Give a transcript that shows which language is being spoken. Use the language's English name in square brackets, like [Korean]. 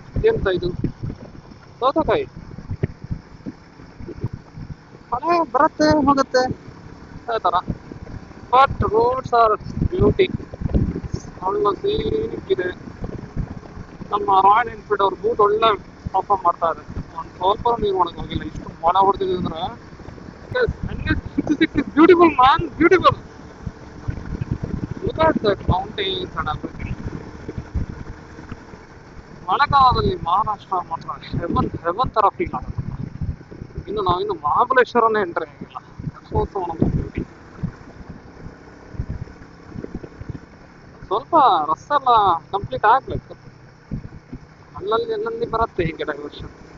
[Kannada] ಎಂತ ಇದು ಸೌತೆಕಾಯಿ ಮಳೆ ಬರುತ್ತೆ ಹೋಗುತ್ತೆ ಅದೇ ಥರ. [English] but roads are beauty, [Kannada] ಒಳ್ಳೆ ಸೀನಿಕ್ಕಿದೆ. ನಮ್ಮ ರಾಯಲ್ ಎನ್ಫೀಲ್ಡ್ ಅವ್ರ ಬೂಟ್ ಒಳ್ಳೆ ಪರ್ಫಾರ್ಮ್ ಮಾಡ್ತಾ ಇದೆ. ಒಂದು ಸ್ವಲ್ಪ ನೀರು ಒಳಗೆ ಹೋಗಿಲ್ಲ, ಇಷ್ಟು ಮಳೆ ಹೊಡೆದಿದೆ ಅಂದ್ರೆ. [English] NS66 is beautiful man, beautiful. Look at that mountains and everything. [Kannada] ಮಳೆಗಾಲದಲ್ಲಿ ಮಹಾರಾಷ್ಟ್ರ ಮಾತ್ರ ಹೆವನ್ ತರ ಫೀಲ್ ಆಗುತ್ತೆ. ಇನ್ನು ನಾವಿನ್ನು ಮಹಾಬಲೇಶ್ವರನೇ ಎಂಟ್ರಿ ಆಗಿಲ್ಲ. ಬ್ಯೂಟಿ. ಸ್ವಲ್ಪ ರಸ್ತೆ ಎಲ್ಲ ಕಂಪ್ಲೀಟ್ ಆಗ್ಬೇಕು, ಅಲ್ಲಲ್ಲಿ ಎಲ್ಲಲ್ಲಿ ಬರುತ್ತೆ ಹೀಗೆ ಡೈವರ್ಷನ್.